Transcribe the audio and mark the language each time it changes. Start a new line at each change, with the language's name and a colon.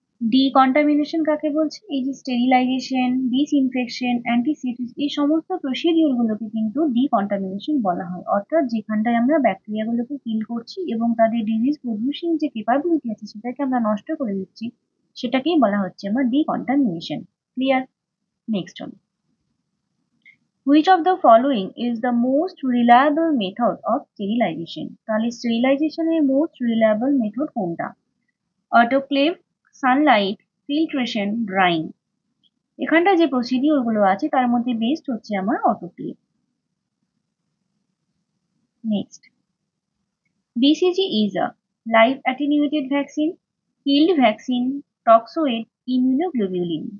Bangla: Decontamination কাকে বলছে? এই যে স্টেরিলাইজেশন, ডিসইনফেকশন, অ্যান্টিসেপটিস, এই সমস্ত প্রসিডিওর গুলোকে কিন্তু ডিকন্টামিনেশন বলা হয়। অর্থাৎ যেখানটায় আমরা ব্যাকটেরিয়া গুলোকে কিল করছি এবং তাদের ডিজিজ প্রডিউসিং যে ক্যাপাবিলিটি আছে সেটাকে আমরা নষ্ট করে দিচ্ছি, সেটাকেই বলা হচ্ছে আমার ডিকন্টামিনেশন। ক্লিয়ার? নেক্সট হল,
English: which of the following is the most reliable method of sterilization?
Bangla: তাহলে স্টেরিলাইজেশন এর মোস্ট রিলায়েবল মেথড কোনটা? Autoclave, Sunlight, filtration, drawing. এখানটা যে প্রসিডিওর গুলো আছে তার মধ্যে বেস্ট হচ্ছে আমার autoclave.
English: Next, BCG is a live attenuated vaccine, killed vaccine, toxoid, immunoglobulin।